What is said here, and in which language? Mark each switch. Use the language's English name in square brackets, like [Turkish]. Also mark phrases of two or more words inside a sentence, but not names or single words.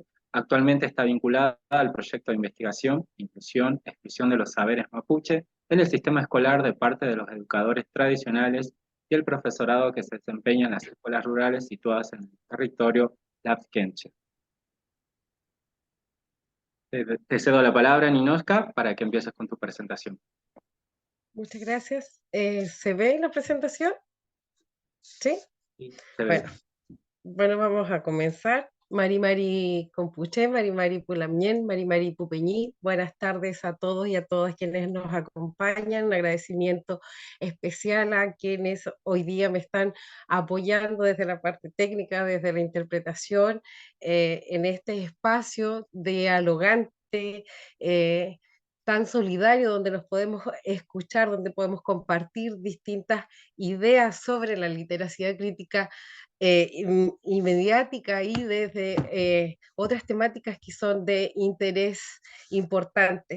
[Spanish] Actualmente está vinculada al proyecto de investigación, inclusión, exclusión de los saberes mapuche en el sistema escolar de parte de los educadores tradicionales y el profesorado que se desempeña en las escuelas rurales situadas en el territorio Lapkenche. Te cedo la palabra, Ninochka, para que empieces con tu presentación. Muchas gracias. ¿Se ve la presentación? ¿Sí? Sí, se ve. Bueno, bueno, vamos a comenzar. [Mapuche] Mari Mari Compuché, Mari Mari Pulamien, Mari Mari Pupeñí. [Spanish] Buenas tardes a todos y a todas quienes nos acompañan. Un agradecimiento especial a quienes hoy día me están apoyando desde la parte técnica, desde la interpretación, en este espacio dialogante, tan solidario, donde nos podemos escuchar, donde podemos compartir distintas ideas sobre la literacia crítica y mediática y desde otras temáticas que son de interés importante.